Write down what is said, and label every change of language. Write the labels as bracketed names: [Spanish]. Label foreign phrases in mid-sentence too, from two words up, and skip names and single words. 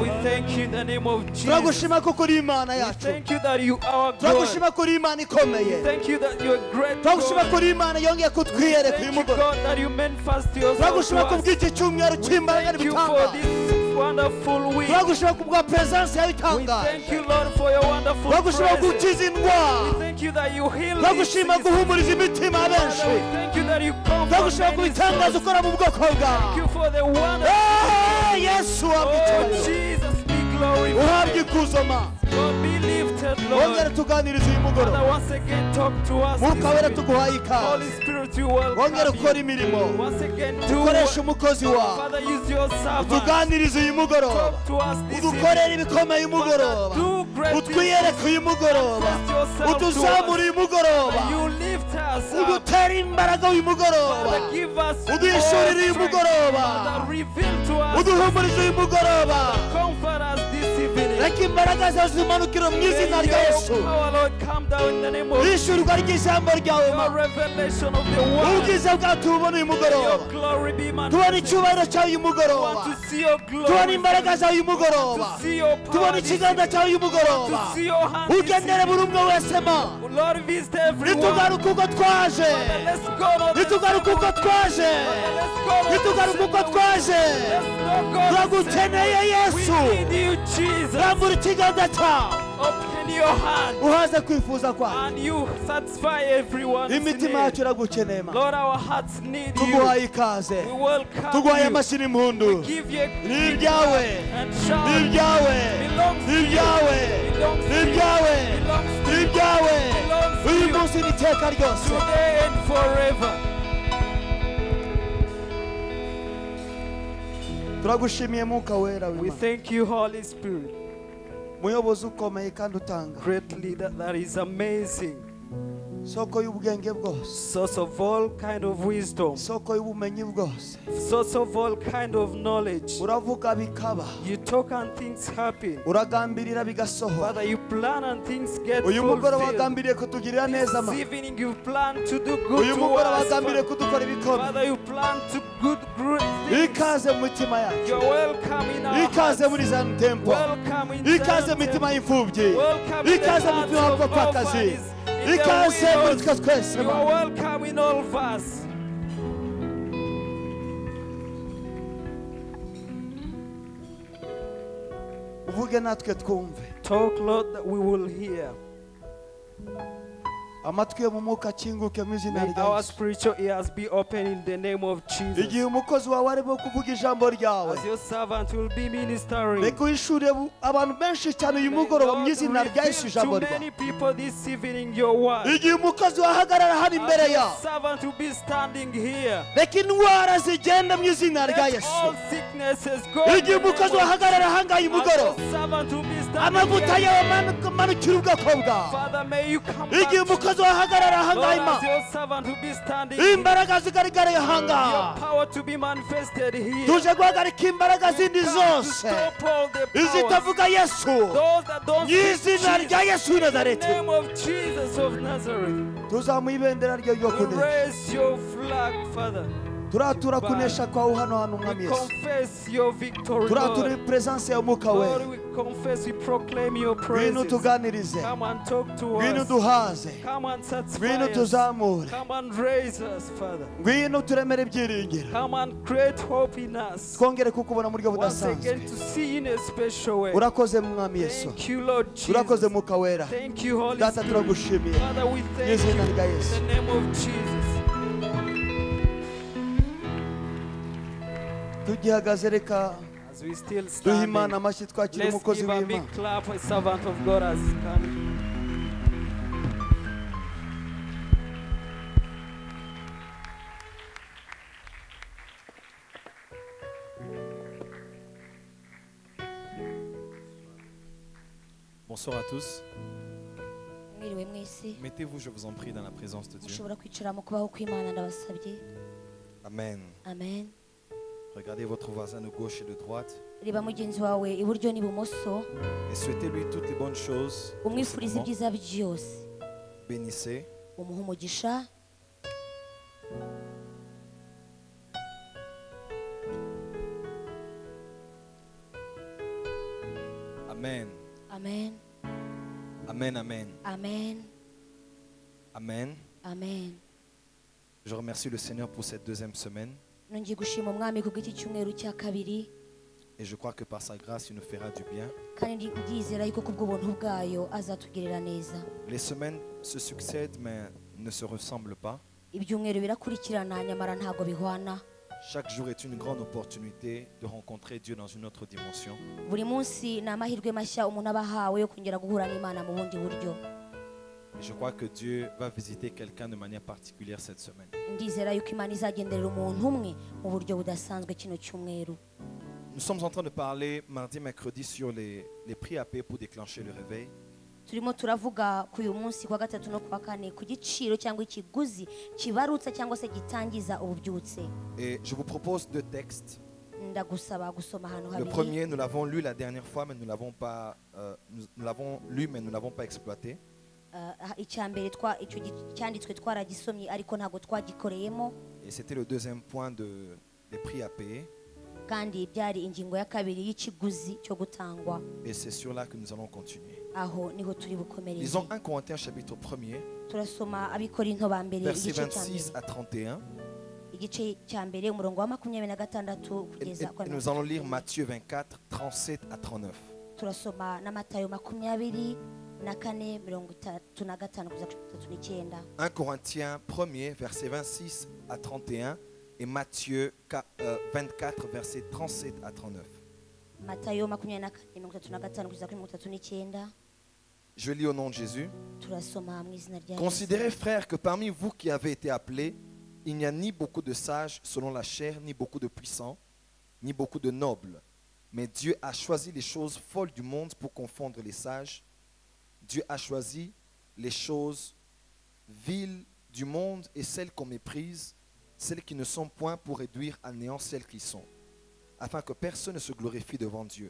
[English] We thank you in the name of Jesus. [Kinyarwanda] Turagushima ko kuri Imana [English] We [Kinyarwanda] yacu. [English] thank you that you are God. [Kinyarwanda] Turagushima kuri Imana ikomeye. [English] Thank you that you are great. [Kinyarwanda] Turagushima [English] God. [Kinyarwanda] kuri Imana yongeye kutwiyereka uyu [English] Thank you, [Kinyarwanda] mugoroba. [English] God, that you manifest yourself [Kinyarwanda] Turagushima [English] to [Kinyarwanda] ku [English] us. [Kinyarwanda] bw'iki cyumweru cy'imbaraga [English] Thank you [Kinyarwanda] n'ibitanga. [English] for this wonderful week. [Kinyarwanda] Turagushima ku bwa presence yawe [English] We [Kinyarwanda] itangaje. [English] thank you, Lord, for your wonderful [Kinyarwanda] Turagushima [English] presence. [Kinyarwanda] gukiza indwara. [English] We thank you that you heal [Kinyarwanda] Turagushima [English] these [Kinyarwanda] guhumuriza imitima [English] Father, [Kinyarwanda] benshi. [English] we thank you that you comfort [Kinyarwanda] Turagushima ku [English] many [Kinyarwanda] bitangaza [English] souls. [Kinyarwanda] ukora mu bwoko [English] Thank [Kinyarwanda] bwawe. [English] you for the wonderful. [Kinyarwanda] Yesu [English] Oh, [Kinyarwanda] wabwitabira. [English] Jesus, be [Kinyarwanda] Uhabwe [English] glorified. [Kinyarwanda] ikuzo ma. [English] God, be lifted, [Kinyarwanda] Wongere [English] Lord. [Kinyarwanda] tuganirize uyu [English] Father, [Kinyarwanda] mugoroba. [English] once again, talk to us. [Kinyarwanda] Mwuka wera [English] this week. [Kinyarwanda] tuguhaye [English] Holy [Kinyarwanda] ikaze. [English] Spirit, you welcome [Kinyarwanda] Wongere ukora [English] you. [Kinyarwanda] imirimo. [English] Once again, do [Kinyarwanda] Ukoresha [English] what- [Kinyarwanda] umukozi wawe. [English] Father, use your servant. [Kinyarwanda] Tuganirize uyu mugoroba. [English] Talk to us this [Kinyarwanda] Udukorere [English] evening. [Kinyarwanda] ibikomeye uyu mugoroba. [English] Father, do great things. [Kinyarwanda] Utwiyereke uyu mugoroba. [English] Manifest yourself to [Kinyarwanda] Utuzamure uyu mugoroba. [English] us. You lift us up. [Kinyarwanda] Udutere imbaraga uyu mugoroba. [English] Father, give us more [Kinyarwanda] Uduhishurire uyu [English] strength. [Kinyarwanda] mugoroba. [English] Father, reveal to us. [Kinyarwanda] Uduhumurize uyu mugoroba. [English] Comfort us this evening. [Kinyarwanda] Reka imbaraga zawe zimanukire mu izina rya Yesu. [English] May your power, Lord, come down in the name of [Kinyarwanda] Ishurwa ry'ijambo ryawe [English] your [Kinyarwanda] ma. [English] revelation of the word. [Kinyarwanda] Ubwiza bwawe tubone uyu [English] May [Kinyarwanda] mugoroba. [English] your glory be [Kinyarwanda] Tubone [English] manifested. [Kinyarwanda] icyubahiro cyawe uyu [English] We [Kinyarwanda] mugoroba. [English] want to see your glory. [Kinyarwanda] Tubone imbaraga zawe uyu [English] We want [Kinyarwanda] mugoroba. [English] to see your power. [Kinyarwanda] Tubone [English] this [Kinyarwanda] ikiganza [English] evening. [Kinyarwanda] cyawe uyu [English] We want [Kinyarwanda] mugoroba. [English] to see your hand. this [Kinyarwanda] Ugendere buri [English] evening. [Kinyarwanda] umwe wese ma. [English] Lord, visit everyone. [Kinyarwanda] Nitugaruka uko twaje. [English] Father, let's go. Lord, let's [Kinyarwanda] Nitugaruka uko twaje. [English] Father, let's go. Lord, [Kinyarwanda] Nitugaruka uko twaje. [English] let's go, God. [Kinyarwanda] Turagukeneye Yesu. [English] We need you, Jesus. [Kinyarwanda] Rambura ikiganza cyawe. [English] Open your hand [Kinyarwanda] Uhaze kwifuza kwawe. [English] and you satisfy everyone's [Kinyarwanda] Imitima [English] need. [Kinyarwanda] yacu iragukeneye ma. [English] Lord, our hearts need you. [Kinyarwanda] Tuguhaye ikaze. [English] We welcome [Kinyarwanda] Tuguhaye [English] you. [Kinyarwanda] amashyi n'impundu. [English] Give you [Kinyarwanda] Ni ibyawe. [English] and [Kinyarwanda] Ni [English] shout. [Kinyarwanda] ibyawe. [English] Belongs to [Kinyarwanda] Ni [English] you. [Kinyarwanda] ibyawe. [English] Belongs [Kinyarwanda] Ni [English] to you. [Kinyarwanda] ibyawe. [English] Belongs to [Kinyarwanda] Ni [English] you. [Kinyarwanda] ibyawe. [English] Belongs to [Kinyarwanda] Uyu [English] you. [Kinyarwanda] munsi n'iteka ryose. [English] Today and forever. [Kinyarwanda] Turagushimiye Mwuka wera [English] We [Kinyarwanda] w'Imana. [English] thank you, Holy Spirit. [Kinyarwanda] Muyobozi ukomeye kandi utanga. [English] Great leader that is amazing. [Kinyarwanda] Soko y'ubwenge bwose. [English] Source of all kind of wisdom. [Kinyarwanda] Soko y'ubumenyi bwose. [English] Source of all kind of knowledge. [Kinyarwanda] Uravuga bikaba. [English] You talk and things happen. [Kinyarwanda] Uragambirira bigasohora. [English] Father, you plan and things get [Kinyarwanda] Uyu mugoroba [English] fulfilled. [Kinyarwanda] wagambiriye kutugirira neza ma. [English] This evening you plan to do good [Kinyarwanda] Uyu [English] to [Kinyarwanda] mugoroba [English] us. [Kinyarwanda] wagambiriye kudukora ibikomeye. [English] Father, you plan to good things. [Kinyarwanda] Ikaze mu mitima yacu. [English] You're welcome in our [Kinyarwanda] Ikaze [English] hearts. [Kinyarwanda] muri Zion Temple. [English] Welcome in [Kinyarwanda] Ikaze [English] Zion [Kinyarwanda] mu mitima [English] Temple. [Kinyarwanda] y'imfubyi. [English] Welcome in the [Kinyarwanda] Ikaze mu [English] hearts [Kinyarwanda] mitima [English] of [Kinyarwanda] y'abapfakazi. [English] orphans. In the [Kinyarwanda] Ikaze muri [English] widows. [Kinyarwanda] twe twese [English] You [Kinyarwanda] ma. [English] are welcome in all of us. [Kinyarwanda] Uvuge natwe twumve. [English] Talk, Lord, that we will hear. [Kinyarwanda] Amatwi yo mu mwuka akinguke mu izina [English] May [Kinyarwanda] rya [English] our [Kinyarwanda] Yesu. [English] spiritual ears be open in the name of Jesus. [Kinyarwanda] Igihe umukozi wawe arimo kuvuga ijambo ryawe. [English] As your servant will be ministering. [Kinyarwanda] Reka uhishure abantu benshi cyane uyu [English] May [Kinyarwanda] mugoroba mu [English] Lord [Kinyarwanda] izina rya Yesu [English] reveal [Kinyarwanda] ijambo [English] to [Kinyarwanda] ryawe. [English] many people this evening your word. [Kinyarwanda] Igihe umukozi wahagarara hano imbere [English] As your [Kinyarwanda] yawe. [English] servant will be standing here. [Kinyarwanda] Reka indwara zigenda mu izina rya [English] Let [Kinyarwanda] Yesu. [English] all sicknesses go. in the [Kinyarwanda] Igihe [English] name [Kinyarwanda] umukozi [English] of [Kinyarwanda] wahagarara ahangaha uyu [English] Jesus. As [Kinyarwanda] mugoroba. [English] your servant will be standing [Kinyarwanda] Amavuta [English] here. [Kinyarwanda] yawe manukira ubwoko bwawe. [English] Father, may you come [Kinyarwanda] Igihe [English] back. [Kinyarwanda] umukozi wahagarara ahangaha [English] Lord, [Kinyarwanda] Ima. [English] as your servant will be standing here. [Kinyarwanda] Imbaraga zigaragara [English] Your [Kinyarwanda] ahangaha. [English] power to be manifested here. [Kinyarwanda] Tuje guhagarika imbaraga zindi [English] Come to [Kinyarwanda] zose [English] stop all the powers. [Kinyarwanda] izitavuga Yesu. [English] Those that don't [Kinyarwanda] Mu izina izina rya yesu w'i [English] In the [Kinyarwanda] nazareti [English] name of Jesus of Nazareth. [Kinyarwanda] tuzamuye ibendera ryo ryo [English] We [Kinyarwanda] kunesha [English] raise your flag, Father. [Kinyarwanda] turatura kunesha kwawe hano hantu [English] We [Kinyarwanda] mwami yesu [English] confess your victory, [Kinyarwanda] turatura [English] Lord. [Kinyarwanda] presence ya mwuka [English] Lord, we we confess, we proclaim your [Kinyarwanda] ngwino [English] praises. [Kinyarwanda] tuganirize [English] Come and talk to [Kinyarwanda] ngwino [English] us. [Kinyarwanda] duhaze [English] Come and satisfy [Kinyarwanda] ngwino [English] us. [Kinyarwanda] tuzamure [English] Come and raise us, Father. [Kinyarwanda] ngwino turemere ibyiringiro [English] Come and create hope in us. [Kinyarwanda] twongere kukubona mu buryo [English] Once again, [Kinyarwanda] budasanzwe [English] to see you in a special way. [Kinyarwanda] urakoze mwami yesu [English] Thank you, Lord Jesus. [Kinyarwanda] urakoze mwuka wera [English] Thank you, Holy [Kinyarwanda] data [English] Spirit. [Kinyarwanda] turagushimiye [English] Father, we [Kinyarwanda] mu [English] thank [Kinyarwanda] izina [English] you [Kinyarwanda] rya [English] in [Kinyarwanda] yesu [English] the name of Jesus. [Kinyarwanda] tugihagaze reka [English] As we still [Kinyarwanda] duhe imana [English] stand, [Kinyarwanda] amashyi twakira [English] let's [Kinyarwanda] umukozi [English] give a [Kinyarwanda] w'imana [English] big clap for a servant of God as coming. [French] Bonsoir à tous. [Kinyarwanda] mwiriwe mwese [French] Mettez-vous, je vous en prie, dans la présence de Dieu. [Kinyarwanda] mushobora kwicara mu kubaho kw'imana ndabasabye [French] Amen. [Kinyarwanda] amen [French] Regardez votre voisin de gauche et de droite [Kinyarwanda] reba mugenzi wawe iburyo n'ibumoso [French] et souhaitez-lui toutes les bonnes choses. pour ce [Kinyarwanda] umwifurize [French] moment. [Kinyarwanda] ibyiza byose [French] Bénissez. [Kinyarwanda] umuha umugisha [French] Amen. [Kinyarwanda] amen [French] Amen, amen. [Kinyarwanda] amen [French] Amen. [Kinyarwanda] amen [French] Je remercie le Seigneur pour cette deuxième semaine [Kinyarwanda] nongeye gushima umwami ku bw'iki cyumweru cya kabiri [French] et je crois que par sa grâce, il nous fera du bien. [Kinyarwanda] kandi ndizera yuko kubw'ubuntu bwayo azatugirira neza [French] Les semaines se succèdent mais ne se ressemblent pas. [Kinyarwanda] ibyumweru birakurikirana nyamara ntabwo bihwana [French] Chaque jour est une grande opportunité de rencontrer Dieu dans une autre dimension. [Kinyarwanda] buri munsi ni amahirwe mashya umuntu aba ahawe yo kongera guhura n'imana mu bundi buryo [French] Et je crois que Dieu va visiter quelqu'un de manière particulière cette semaine. [Kinyarwanda] ndizera yuko imana izagenderera umuntu umwe mu buryo budasanzwe kino cyumweru [French] Nous sommes en train de parler mardi, mercredi sur les prix à payer pour déclencher le réveil. [Kinyarwanda] turimo turavuga ku uyu munsi kwa gatatu no kwa kane ku giciro cyangwa ikiguzi kibarutsa cyangwa se gitangiza ububyutse [French] Et je vous propose deux textes. [Kinyarwanda] ndagusaba gusoma ahantu [French] Le [Kinyarwanda] habiri [French] premier, nous l'avons lu la dernière fois, mais nous l'avons pas, nous l'avons lu, mais nous l'avons pas exploité. [Kinyarwanda] icya mbere icyo cyanditswe twaragisomye ariko ntabwo twagikoreyemo [French] Et c'était le deuxième point des prix à payer. [Kinyarwanda] kandi byari ingingo ya kabiri y'ikiguzi cyo gutangwa [French] Et c'est sur là que nous allons continuer. [Kinyarwanda] aho niho turi bukomereze [French] Lisons 1 Corinthiens chapitre 1er, [Kinyarwanda] turasoma abikorinto ba mbere [French] versets [Kinyarwanda] igice cya [French] 26 [Kinyarwanda] mbere [French] à 31. [Kinyarwanda] igice cya mbere umurongo wa 26 [French] Et, [Kinyarwanda] kugeza [French] et nous allons lire Matthieu 24, 37 à 39. [Kinyarwanda] turasoma na matayo 24:35 kugeza 39 [French] 1 Corinthiens 1er, verset 26 à 31 et Matthieu 24, verset 37 à 39. [Kinyarwanda] matayo 24:35 kugeza 39 [French] Je lis au nom de Jésus. [Kinyarwanda] turasoma mu izina rya Yesu. [French] Considérez, frères, que parmi vous qui avez été appelés, il n'y a ni beaucoup de sages selon la chair, ni beaucoup de puissants, ni beaucoup de nobles. Mais Dieu a choisi les choses folles du monde pour confondre les sages. Dieu a choisi les choses viles du monde et celles qu'on méprise, celles qui ne sont point pour réduire à néant celles qui sont, afin que personne ne se glorifie devant Dieu.